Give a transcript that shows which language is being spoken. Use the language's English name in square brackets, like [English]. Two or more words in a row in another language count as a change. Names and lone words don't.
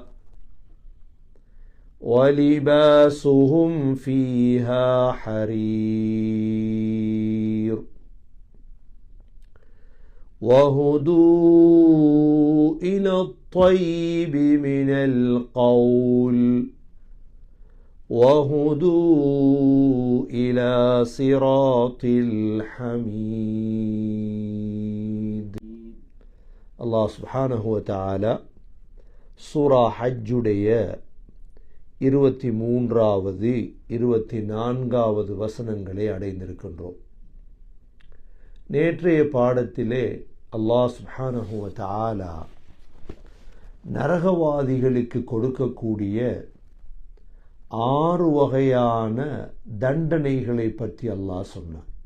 [Arabic] ولباسهم فيها حرير وهدوا إلى الطيب من القول وهدوا إلى صراط الحميد. الله سبحانه وتعالى [Tamil] சூரா ஹஜ்ஜுடைய 23வது 24வது வசனங்களை அடைந்திருக்கின்றோம். நேற்றைய பாடத்திலே [Arabic] الله سبحانه وتعالى [Tamil] நரகவாதிகளுக்கு கொடுக்கக்கூடிய 6 வகையான தண்டனைகளை பற்றி அல்லாஹ் சொன்னார்.